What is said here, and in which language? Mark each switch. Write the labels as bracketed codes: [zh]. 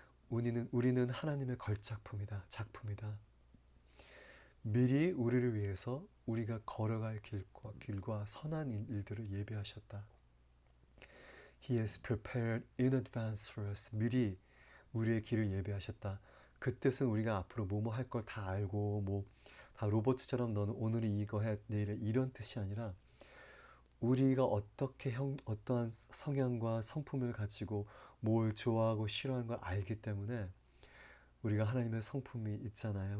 [ko] 우리는 하나님의 걸작품이다. 작품이다. 미리 우리를 위해서 우리가 걸어갈 길과 선한 일들을 예비하셨다. [en] He has prepared in advance for us. [ko] 미리 우리의 길을 예비하셨다. 그 뜻은 우리가 앞으로 뭐뭐 할 걸 다 알고 뭐 다 로봇처럼 너는 오늘이 이거 해 내일에 이런 뜻이 아니라 우리가 어떠한 성향과 성품을 가지고 뭘 좋아하고 싫어하는 걸 알기 때문에 우리가 하나님의 성품이 있잖아요.